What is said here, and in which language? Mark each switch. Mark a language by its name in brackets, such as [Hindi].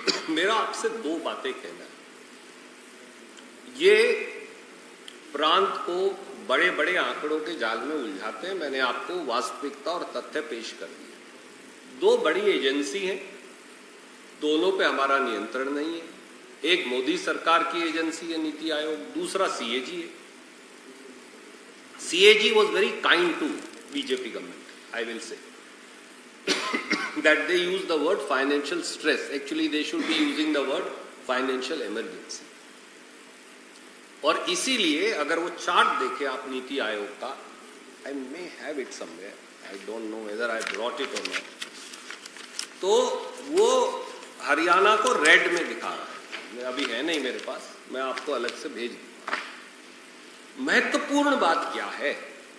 [Hindi] मेरा आपसे दो बातें कहना है। ये प्रांत को बड़े बड़े आंकड़ों के जाल में उलझाते हैं। मैंने आपको वास्तविकता और तथ्य पेश कर दिए। दो बड़ी एजेंसी हैं, दोनों पे हमारा नियंत्रण नहीं है। एक मोदी सरकार की एजेंसी है नीति आयोग, दूसरा सीएजी है। [English] CAG was very kind to BJP government, I will say that they use the word financial stress. Actually, they should be using the word financial emergency. [Hindi] और इसीलिए अगर वो चार्ट देखे आप नीति आयोग का, [English] I may have it somewhere, I don't know whether I brought it or not, [Hindi] तो वो हरियाणा को रेड में दिखा रहा है। अभी है नहीं मेरे पास, मैं आपको अलग से भेज दूंगा। महत्वपूर्ण बात क्या है?